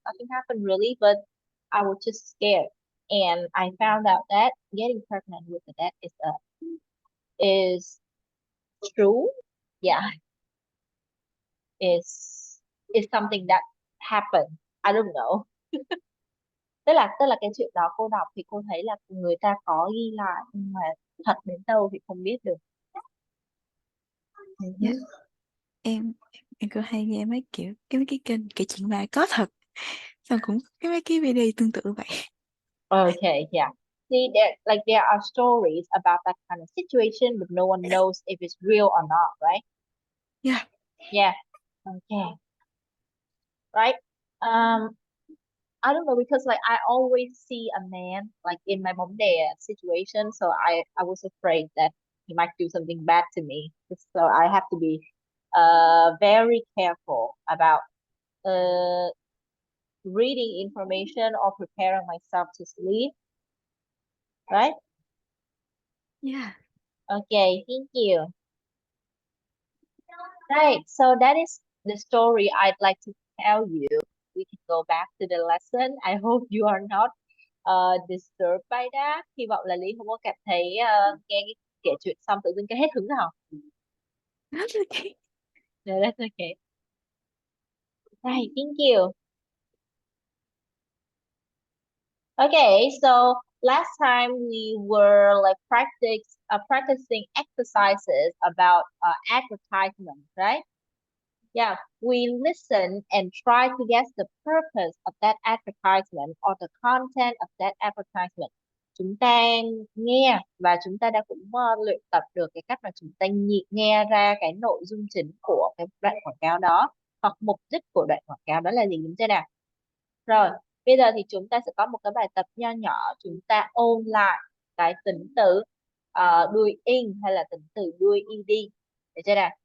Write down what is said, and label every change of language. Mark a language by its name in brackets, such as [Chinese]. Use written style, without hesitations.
[English] Nothing happened really, but I was just scared. And I found out that getting pregnant with the dead is true. Yeah, is something that happened. I don't know. [Vietnamese] Tức là cái chuyện đó cô đọc thì cô thấy là người ta có ghi lại nhưng mà thật đến đâu thì không biết được. Ừ [English] Yeah. hứ. [Vietnamese] Em cũng hay nghe mấy cái kênh kể chuyện ma có thật, xong cũng mấy cái video tương tự vậy. [English] Okay, yeah. See, there are stories about that kind of situation, but no one knows if it's real or not, right? Yeah. Yeah. Okay. Right. Um, I don't know because like I always see a man like in my mom there situation, so I was afraid that he might do something bad to me. So I have to be very careful about uh reading information or preparing myself to sleep, right? Yeah. Okay, thank you. Right, so that is the story I'd like to tell you. We can go back to the lesson. I hope you are not disturbed by that. [Vietnamese] Hy vọng là Lý không có cảm thấy nghe cái kể chuyện xong tự dưng cái hết hứng nào. [English] That's okay. No, that's okay. Right, thank you. Okay, so last time we were like practicing exercises about advertisement, right? Yeah, we listen and try to guess the purpose of that advertisement or the content of that advertisement. [Vietnamese] Chúng ta nghe và chúng ta đã cũng luyện tập được cái cách mà chúng ta nghe ra cái nội dung chính của cái đoạn quảng cáo đó hoặc mục đích của đoạn quảng cáo đó là gì đúng chưa nào? Rồi, bây giờ thì chúng ta sẽ có một cái bài tập nho nhỏ, chúng ta ôn lại cái tính từ đuôi in hay là tính từ đuôi ed. Được chưa nào?